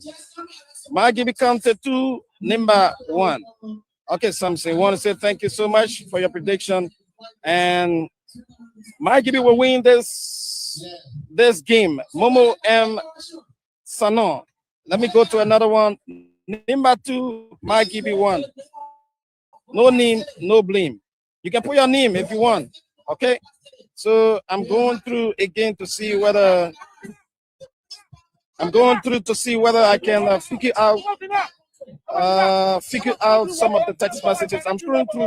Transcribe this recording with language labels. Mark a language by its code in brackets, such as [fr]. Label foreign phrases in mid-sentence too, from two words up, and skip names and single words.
[en] Margibi County 2, Nimba 1. Okay, Samson, want to say thank you so much for your prediction. And Margibi will win this game. Momo M. Sanon. Let me go to another one. Nimba 2, Margibi 1. No name, no blame. You can put your name if you want. Okay. So I'm going through again to see whether I can figure out some of the text messages. I'm scrolling through.